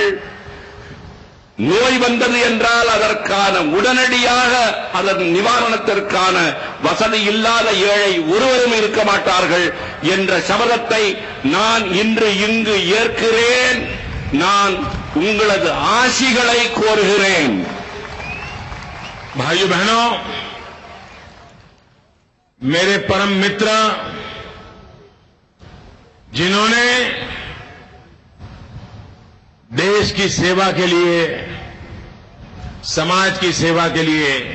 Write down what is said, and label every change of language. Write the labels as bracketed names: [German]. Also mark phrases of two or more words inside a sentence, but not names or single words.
[Tamil] நோய் வந்தது என்றால் அதற்கான உடனடியாக அதன் நிவாரணத்திற்கான வசதி இல்லாத ஏழை ஒருவரும் இருக்க மாட்டார்கள் என்ற சபதத்தை நான் இன்று இங்கு ஏற்கிறேன். நான் உங்களது ஆசிகளை கோருகிறேன். [Hindi] भाइयों बहनों, मेरे परम मित्र जिन्होंने देश की सेवा के लिए, समाज की सेवा के लिए